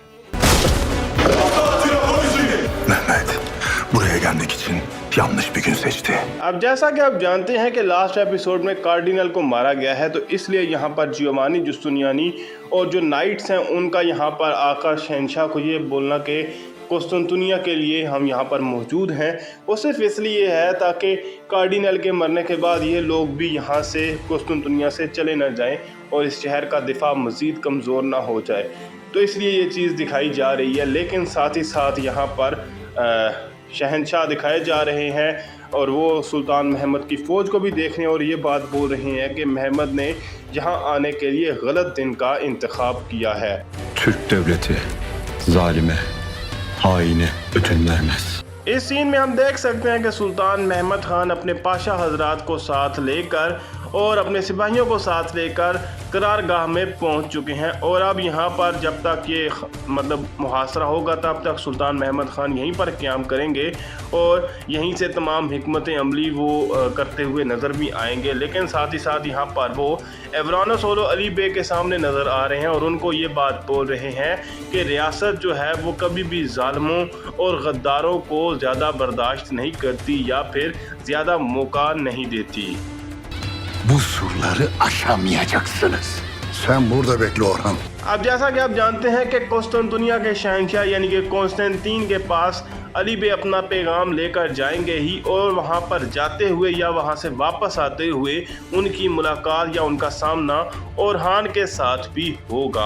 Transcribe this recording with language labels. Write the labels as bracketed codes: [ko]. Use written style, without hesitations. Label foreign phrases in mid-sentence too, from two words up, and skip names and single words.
[ur] اب جیسا کہ آپ جانتے ہیں کہ [en] last episode [ur] میں کارڈینل کو مارا گیا ہے، تو اس لیے یہاں پر جیووانی جستینیانی اور جو نائٹس ہیں ان کا یہاں پر آکر شہنشاہ کو یہ بولنا کہ قسطنطنیہ کے لیے ہم یہاں پر موجود ہیں، وہ صرف اس لیے ہے تاکہ کارڈینل کے مرنے کے بعد یہ لوگ بھی یہاں سے قسطنطنیہ سے چلے نہ جائیں اور اس شہر کا دفاع مزید کمزور نہ ہو جائے. تو اس لیے یہ چیز دکھائی جا رہی ہے، لیکن ساتھ ہی ساتھ یہاں پر شہنشاہ دکھائے جا رہے ہیں اور وہ سلطان محمد کی فوج کو بھی دیکھ رہے ہیں اور یہ بات بول رہے ہیں کہ محمد نے یہاں آنے کے لیے غلط دن کا انتخاب کیا ہے. [tr] Türk devleti zalime, haine ödün vermez। [ur] اس سین میں ہم دیکھ سکتے ہیں کہ سلطان محمد خان اپنے پاشا حضرات کو ساتھ لے کر اور اپنے سپاہیوں کو ساتھ لے کر قرارگاہ میں پہنچ چکے ہیں اور اب یہاں پر جب تک یہ مطلب محاصرہ ہوگا تب تک سلطان محمد خان یہیں پر قیام کریں گے اور یہیں سے تمام حکمت عملی وہ کرتے ہوئے نظر بھی آئیں گے. لیکن ساتھ ہی ساتھ یہاں پر وہ ایورانس اور علی بے کے سامنے نظر آ رہے ہیں اور ان کو یہ بات بول رہے ہیں کہ ریاست جو ہے وہ کبھی بھی ظالموں اور غداروں کو زیادہ برداشت نہیں کرتی یا پھر زیادہ موقع نہیں دیتی. [tr] Bu surları aşamayacaksınız. Sen burada bekle Orhan. [ur] اب جیسا کہ آپ جانتے ہیں کہ قسطنطنیہ کے شہنشاہ یعنی کہ کانسٹنٹین کے پاس علی بے اپنا پیغام لے کر جائیں گے ہی اور وہاں پر جاتے ہوئے یا وہاں سے واپس آتے ہوئے ان کی ملاقات یا ان کا سامنا اورہان کے ساتھ بھی ہوگا.